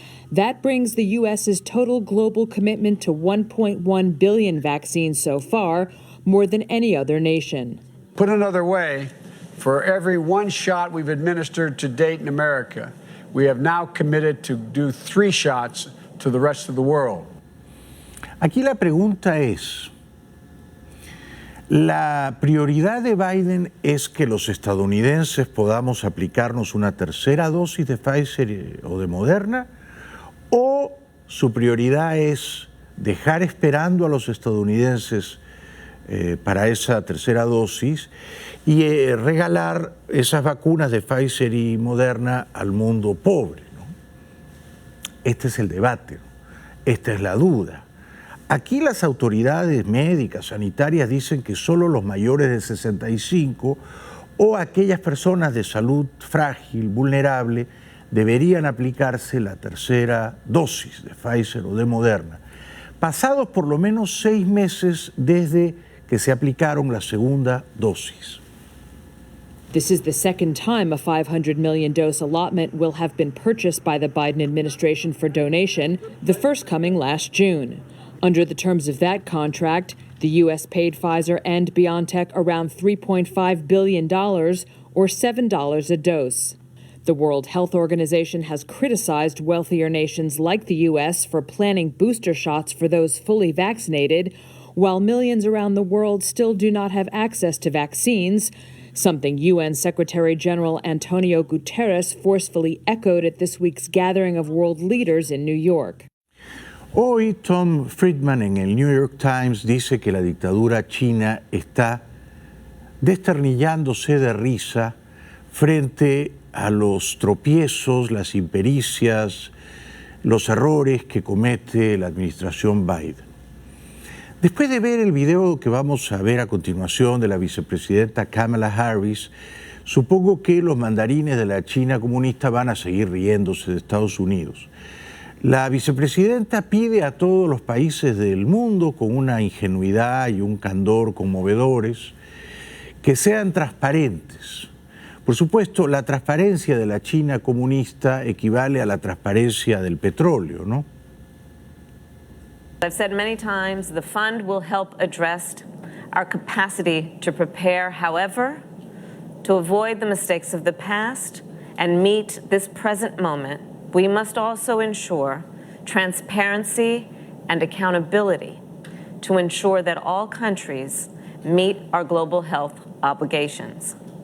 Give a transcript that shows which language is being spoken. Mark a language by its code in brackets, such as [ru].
[en] That brings the U.S.'s total global commitment to 1.1 billion vaccines so far, more than any other nation. Put another way, for every one shot we've administered to date in America, we have now committed to do 3 shots to the rest of the world. [es] Aquí la pregunta es, ¿la prioridad de Biden es que los estadounidenses podamos aplicarnos una tercera dosis de Pfizer o de Moderna? ¿O su prioridad es dejar esperando a los estadounidenses para esa tercera dosis y regalar esas vacunas de Pfizer y Moderna al mundo pobre, ¿no? Este es el debate, ¿no? Esta es la duda. Aquí las autoridades médicas, sanitarias, dicen que solo los mayores de 65 o aquellas personas de salud frágil, vulnerable, deberían aplicarse la tercera dosis de Pfizer o de Moderna, pasados por lo menos 6 meses desde que se aplicaron la segunda dosis. [en] This is the second time a 500 million dose allotment will have been purchased by the Biden administration for donation, the first coming last June. Under the terms of that contract, the U.S. paid Pfizer and BioNTech around $3.5 billion, or $7 a dose. The World Health Organization has criticized wealthier nations like the U.S. for planning booster shots for those fully vaccinated, while millions around the world still do not have access to vaccines, something UN Secretary General Antonio Guterres forcefully echoed at this week's gathering of world leaders in New York. [es] Hoy Tom Friedman en el New York Times dice que la dictadura china está desternillándose de risa frente a los tropiezos, las impericias, los errores que comete la administración Biden. Después de ver el video que vamos a ver a continuación de la vicepresidenta Kamala Harris, supongo que los mandarines de la China comunista van a seguir riéndose de Estados Unidos. La vicepresidenta pide a todos los países del mundo, con una ingenuidad y un candor conmovedores, que sean transparentes. Por supuesto, la transparencia de la China comunista equivale a la transparencia del petróleo, ¿no? [en] I've said many times, the fund will help address our capacity to prepare, however, to avoid the mistakes of the past and meet this present moment. We must also ensure transparency and accountability to ensure that all countries meet our global health obligations.